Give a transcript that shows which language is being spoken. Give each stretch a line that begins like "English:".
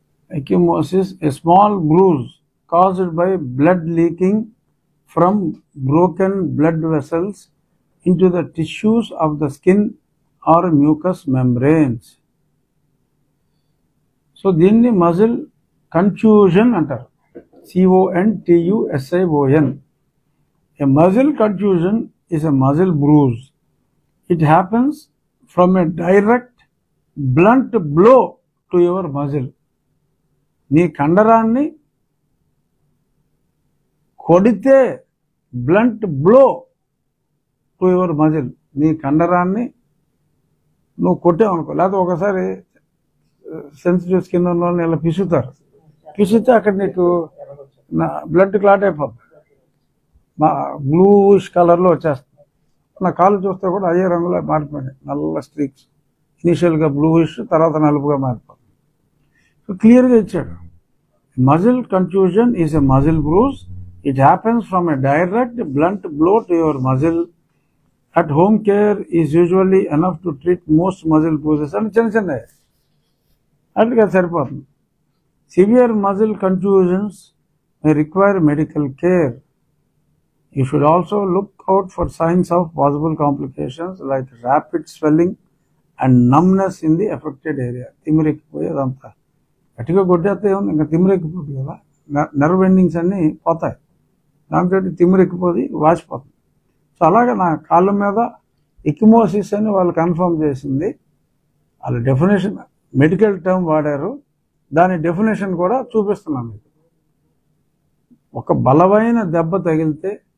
English: Ecchymosis, a small bruise caused by blood leaking from broken blood vessels into the tissues of the skin or mucous membranes.
Telugu: So దీన్ని muscle confusion అంటారు.
English: CONTUSION. A muscle contusion is a muscle bruise. It happens from a direct blunt blow to your muscle.
Telugu: నీ కండరాన్ని కొడితే
English: Blunt blow to your muscle.
Telugu: నీ కండరాన్ని నువ్వు కొట్టావనుకో, లేకపోతే ఒకసారి sensitive skin ఉన్న వాళ్ళని ఇలా పిసుతారు, పిసితే అక్కడ నీకు బ్లడ్ క్లాట్ అయిపోతుంది, బ్లూయిష్ కలర్లో వచ్చేస్తుంది. నా కాళ్ళు చూస్తే కూడా అయ్యే రంగులో మారిపోయినాయి, నల్ల స్ట్రీక్స్. ఇనిషియల్గా బ్లూయిష్, తర్వాత నలుపుగా మారిపోతుంది. సో క్లియర్గా ఇచ్చాడు.
English: Muscle confusion is a muscle bruise. It happens from a direct blunt blow to your muscle. At home care is usually enough to treat most muscle bruises.
Telugu: అని చిన్న చిన్న అట్లా సరిపోతుంది.
English: Severe muscle confusions may require medical care. You should also look out for signs of possible complications like rapid swelling and numbness in the affected area.
Telugu: తిమ్మిరెక్కిపోయేదంతా గట్టిగా కొట్టేస్తే ఏముంది, ఇంకా తిమ్మిరెక్కిపోతుంది కదా, నర్వ్ ఎండింగ్స్ అన్నీ పోతాయి, దాంతో తిమ్మిరెక్కిపోయి వాసిపోతుంది. సో అలాగే నా కాళ్ళ మీద ఎక్కిమోసిస్ అని వాళ్ళు కన్ఫర్మ్ చేసింది. వాళ్ళ డెఫినేషన్ మెడికల్ టర్మ్ వాడారు, దాని డెఫినేషన్ కూడా చూపిస్తున్నాను మీకు. ఒక బలమైన దెబ్బ తగిలితే